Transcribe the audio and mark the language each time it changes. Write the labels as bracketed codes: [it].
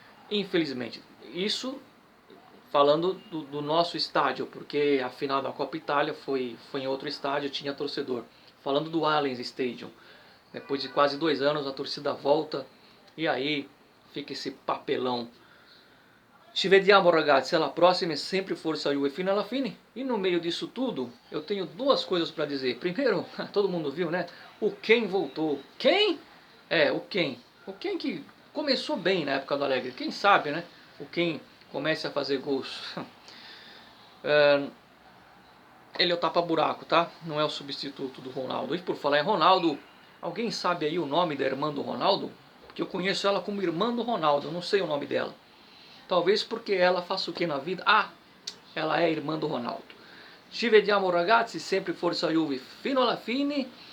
[pt] Infelizmente, isso falando do nosso estádio, porque a final da Copa Itália foi em outro estádio, tinha torcedor. Falando do Allianz Stadium, depois de quase 2 anos a torcida volta e aí fica esse papelão. [it] Ci vediamo ragazzi, alla prossima, [pt] é sempre força [it] Juve fino alla fine. [pt] E no meio disso tudo, eu tenho 2 coisas para dizer. Primeiro, todo mundo viu, né? O Ken voltou. Quem? O Ken. O Ken que começou bem na época do Allegri. Quem sabe, né? O Ken comece a fazer gols. Ele é o tapa-buraco, tá? Não é o substituto do Ronaldo. E por falar em Ronaldo, alguém sabe aí o nome da irmã do Ronaldo? Porque eu conheço ela como irmã do Ronaldo, eu não sei o nome dela. Talvez porque ela faça o que na vida? Ela é irmã do Ronaldo. [it] Ci vediamo ragazzi, sempre forza Juve fino alla fine.